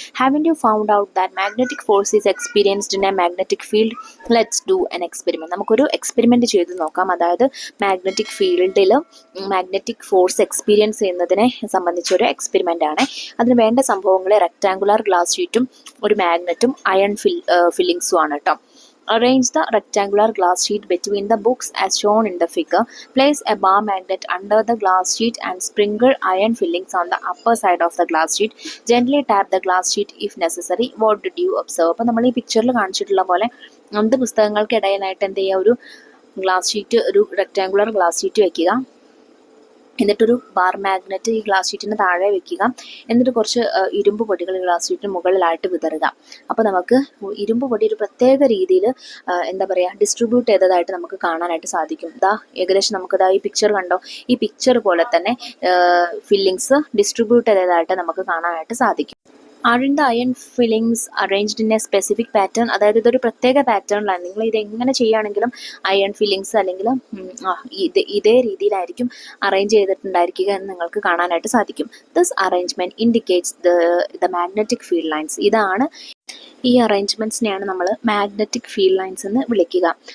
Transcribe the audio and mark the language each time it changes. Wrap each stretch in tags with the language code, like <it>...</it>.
<en>Haven't you found out that magnetic force is experienced in a magnetic field? Let's do an experiment.</en> <ml>നമുക്കൊരു experiment ചെയ്ത് നോക്കാം. അതായത് magnetic ഫീൽഡിൽ magnetic force experience ചെയ്യുന്നതിനെ സംബന്ധിച്ചൊരു experiment ആണ്. അതിന് വേണ്ട സംഭവങ്ങൾ റെക്ടാങ്കുലർ ഗ്ലാസ് ഷീറ്റും ഒരു മാഗ്നറ്റും അയൺ ഫില്ലിങ്സും ആണ് കേട്ടോ.</ml> <en>Arrange the rectangular glass sheet between the books as shown in the figure. Place a bar magnet under the glass sheet and sprinkle iron fillings on the upper side of the glass sheet. Gently tap the glass sheet if necessary. What did you observe?</en> <ml>അപ്പോൾ നമ്മൾ ഈ പിക്ചറിൽ കാണിച്ചിട്ടുള്ള പോലെ 2 പുസ്തകങ്ങൾക്കിടയിലായിട്ട് എന്ത് ചെയ്യുക, ഒരു glass sheet, ഒരു റെക്ടാങ്കുലർ ഗ്ലാസ് ഷീറ്റ് വയ്ക്കുക. എന്നിട്ടൊരു ബാർ മാഗ്നറ്റ് ഈ ഗ്ലാസ് ഷീറ്റിന് താഴെ വെക്കുക. എന്നിട്ട് കുറച്ച് ഇരുമ്പ് പൊടികൾ ഗ്ലാസ് ഷീറ്റിന് മുകളിലായിട്ട് വിതറുക. അപ്പോൾ നമുക്ക് ഇരുമ്പ് പൊടി ഒരു പ്രത്യേക രീതിയിൽ എന്താ പറയുക ഡിസ്ട്രിബ്യൂട്ട് ചെയ്തതായിട്ട് നമുക്ക് കാണാനായിട്ട് സാധിക്കും. ഏകദേശം നമുക്കിതാ ഈ പിക്ചർ കണ്ടോ, ഈ പിക്ചർ പോലെ തന്നെ ഫില്ലിങ്സ് ഡിസ്ട്രിബ്യൂട്ട് ചെയ്തതായിട്ട് നമുക്ക് കാണാനായിട്ട് സാധിക്കും.</ml> <en>Aren't the iron fillings arranged in a specific pattern?</en> <ml>അതായത് ഇതൊരു പ്രത്യേക പാറ്റേണിലാണ്. നിങ്ങൾ ഇത് എങ്ങനെ ചെയ്യുകയാണെങ്കിലും അയൺ ഫില്ലിങ്സ് അല്ലെങ്കിൽ ഇതേ രീതിയിലായിരിക്കും അറേഞ്ച് ചെയ്തിട്ടുണ്ടായിരിക്കുക എന്ന് നിങ്ങൾക്ക് കാണാനായിട്ട് സാധിക്കും.</ml> <en>This arrangement indicates the magnetic field lines.</en> <ml>ഇതാണ് ഈ അറേഞ്ച്മെന്റ്സിനെയാണ് നമ്മൾ മാഗ്നറ്റിക് ഫീൽഡ് ലൈൻസ് എന്ന് വിളിക്കുക.</ml>